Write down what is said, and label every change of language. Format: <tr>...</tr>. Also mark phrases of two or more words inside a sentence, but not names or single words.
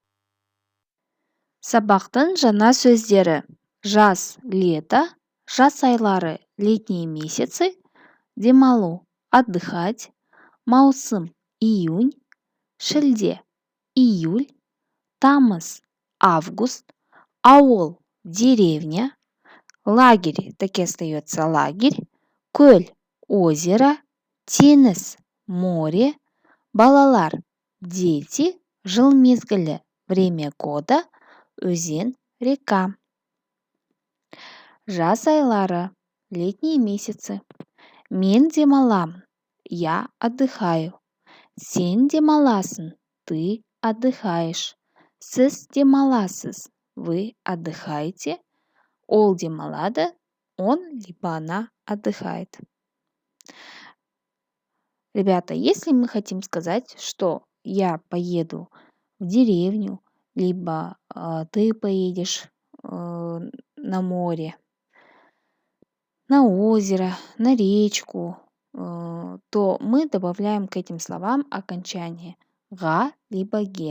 <kk>Сабақтың жаңа сөздері: жаз лето, жаз айлары</kk> <ru>летние месяцы, демалу отдыхать, маусым июнь, шілде июль, тамыз август, ауыл деревня, лагерь, так и остается лагерь,</ru> <kk>көл озеро, теңіз море, балалар дети, жыл мезгілі</kk> <ru>время года,</ru> <kk>өзен река. Жаз айлары</kk> <ru>летние месяцы.</ru> <kk>Мен демаламын,</kk> <ru>я отдыхаю.</ru> <kk>Сен демаласың,</kk> <ru>ты отдыхаешь.</ru> <kk>Сіз демаласыз,</kk> <ru>вы отдыхаете.</ru> <kk>Ол демалады,</kk> <ru>он либо она отдыхает. Ребята, если мы хотим сказать, что я поеду в деревню, либо ты поедешь на море, на озеро, на речку, то мы добавляем к этим словам окончание га либо ге.</ru>